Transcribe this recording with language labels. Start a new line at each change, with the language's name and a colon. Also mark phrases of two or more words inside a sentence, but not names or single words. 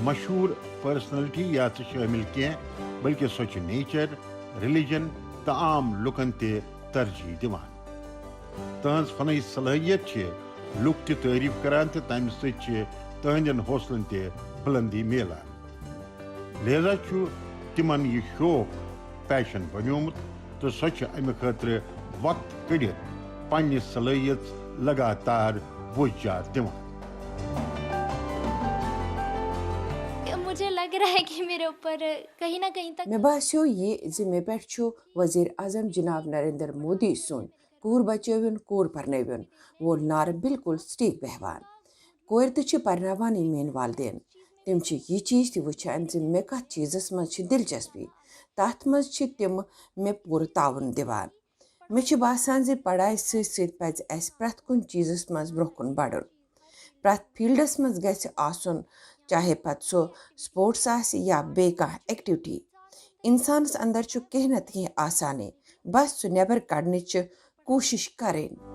Kashmiri: مشہوٗر پرسنلٹی یاتھ شٲمِل کینٛہہ بلکہ سۄ چھِ
English: nature religion
Kashmiri: تہٕ عام لُکن تہِ ترجیح دِوان تہنٛز فنی صلٲحیت چھ لُکھ تہِ تعریف کران تہٕ تمہِ سۭتۍ چھ تہنٛدٮ۪ن حوصلن تہِ بلندی میلان لہذا چھُ تِمن یہِ شوق پیشن بنیومُت تہٕ سۄ چھِ امہِ خٲطرٕ وقت کٔڑِتھ پننہِ صلٲحیت لگاتار وُججات دِوان
Urdu: مجھے لگ رہا ہے کہ میرے اوپر کہیں نہ کہیں تک
Kashmiri: مے باسیو یہ زِ مے پٮ۪ٹھ چھُ وزیر اعظم جناب نریندر مودی سُنٛد کوٗر بچٲوِن کوٗر پرنٲوِن وول نعرٕ بالکل سٹیک بیہوان کورِ تہِ چھِ پرناوانٕے میٲنۍ والدین تِم چھِ یہِ چیٖز تہِ وٕچھان زِ مےٚ کتھ چیٖزس منٛز چھِ دلچسپی تتھ منٛز چھِ تِم مےٚ پوٗرٕ تعاوُن دِوان مےٚ چھُ باسان زِ پڑایہِ سۭتۍ سۭتۍ پزِ اسہِ پرٛٮ۪تھ کُنہِ چیٖزس منٛز برٛونٛہہ کُن بڑُن پرٛٮ۪تھ فیٖلڈس منٛز گژھِ آسُن چاہے پتہٕ سُہ سپورٹس آسہِ یا بیٚیہِ کانٛہہ ایکٹِوٹی انسانس اندر چھُ کینٛہہ نتہٕ کینٛہہ آسانٕے بس سُہ نٮ۪بر کڑنٕچ کوٗشش کرٕنۍ